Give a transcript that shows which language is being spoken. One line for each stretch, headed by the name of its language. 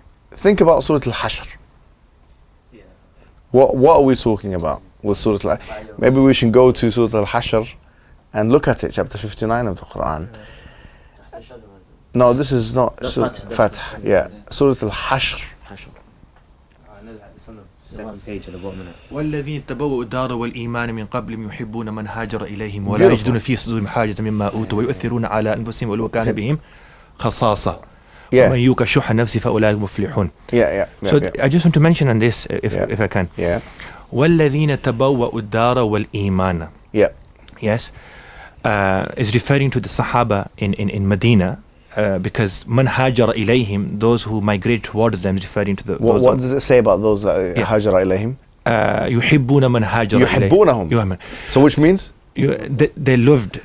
English: Think about Surah Al-Hashr. What are we talking about with Surah Al-Hashr? Maybe we should go to Surah Al-Hashr and look at it, chapter 59 of the Quran. No, this is not Surah Fath. Yeah, Surah Al-Hashr. I know that it's on the second page at the bottom.
Arabic: والذين تبوأوا الدار والإيمان من قبل يحبون من هاجر إليهم ولا يجدون في صدورهم حاجة مما أوتوا ويؤثرون على أنفسهم ولو كان بهم خصاصة ومن يوق شح نفسه فأولئك مفلحون.
English: So I just want to mention on this, if I can. Yeah.
Arabic: والذين تبوأوا الدار والإيمان.
English: Yeah. Yes. Is referring to the Sahaba in Medina. Because
Arabic: man hajara ilayhim,
English: those who migrate towards them, is referring to the. What does it say about those
Arabic: hajara ilayhim? Yuhibbuna man hajara ilayhim.
English: Yuhibbunahum. So which means? They loved.